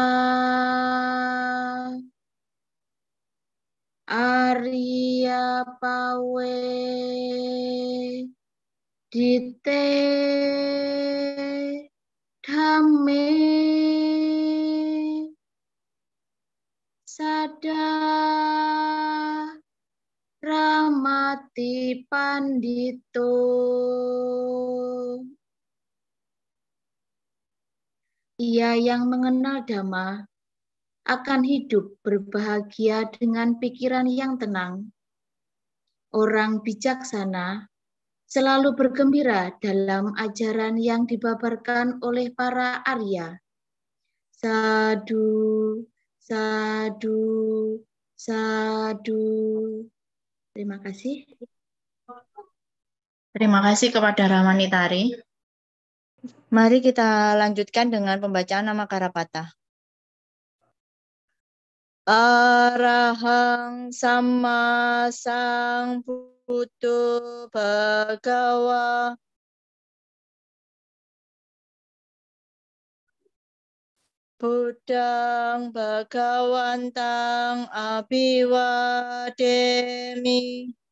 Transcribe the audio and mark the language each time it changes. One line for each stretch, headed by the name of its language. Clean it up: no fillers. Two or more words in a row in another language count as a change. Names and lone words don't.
Pali: Arya pawe dite dhamme sada ramati pandito.
Indonesian: Ia yang mengenal Dhamma akan hidup berbahagia dengan pikiran yang tenang. Orang bijaksana selalu bergembira dalam ajaran yang dibabarkan oleh para Arya.
Pali: Sadu, sadu, sadu.
Indonesian: Terima kasih. Terima kasih kepada Ramanitari. Mari kita lanjutkan dengan pembacaan nama Karapata.
Pali: Arahang Sama Sang Buddho Bhagawa Buddhang Bhagawantang Abhiwademi.